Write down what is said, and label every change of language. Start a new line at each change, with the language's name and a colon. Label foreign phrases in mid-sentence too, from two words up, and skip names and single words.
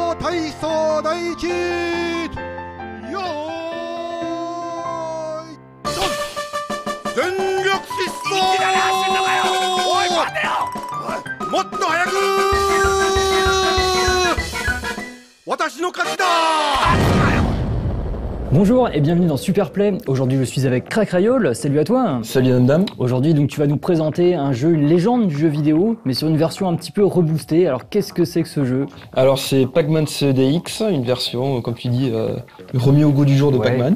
Japanese: 体操第一よーいドン全力疾走いきなり走んのかよおい待てよもっと早く私の勝ちだ。
French: Bonjour et bienvenue dans Superplay. Aujourd'hui je suis avec Cracrayol, salut à toi. Salut Dame. Aujourd'hui donc tu vas nous présenter un jeu, une légende du jeu vidéo, mais sur une version un petit peu reboostée. Alors qu'est-ce que c'est que ce jeu? Alors c'est Pac-Man CEDX, une version comme tu dis remis au goût du jour de Pac-Man.